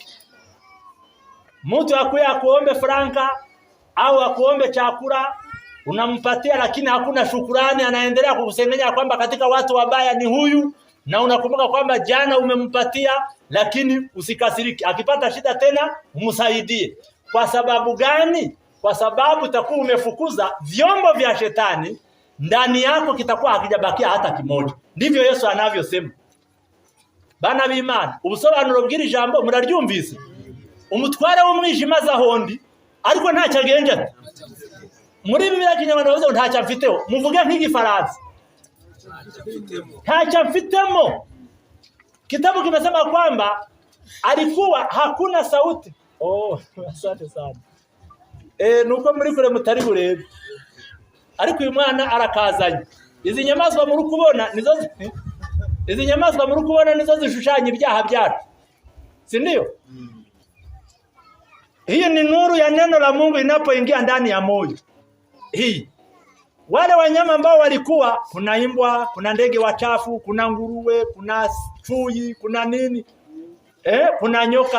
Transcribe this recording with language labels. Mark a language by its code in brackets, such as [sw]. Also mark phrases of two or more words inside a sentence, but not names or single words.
[sw] Mtu akuombe franka au akuombe chakula, unampatia lakini hakuna shukrani, anaendelea kukusengenya kwamba katika watu wabaya ni huyu, na unakumbuka kwamba jana umempatia, lakini usikasiriki. Akipata shida tena umsaidie. Kwa sababu gani? Kwa sababu utakuwa umefukuza vyombo vya shetani, ndani yako kitakuwa hakijabakia hata kimoja. Ndivyo Yesu anavyosema. [rw] Bana b'Imana, ubusobanuro bw'iri jambo muraryumvise? Umutware w'umwijima zahondi ariko ntacyo agenje. Muri Bibiliya Kinyarwanda bavuze ntacyo mfiteho, muvuge nk'igifaransa. Ntacyo mfitemo. [sw] Kitabu kimesema kwamba alikuwa hakuna sauti. Asante sana. [rw] Nuko muri kure mutari burebe. Ariko uyu mwana arakazanye. Izi nyamaswa muri kubona nizo zishushanya ibyaha byacu. [sw] Si ndio? Hii ni nuru ya neno la Mungu inapoingia ndani ya moyo. Hii. Wale wanyama ambao walikuwa, kuna imbwa, kuna ndege wachafu, kuna nguruwe, kuna chui, kuna nini? Kuna nyoka.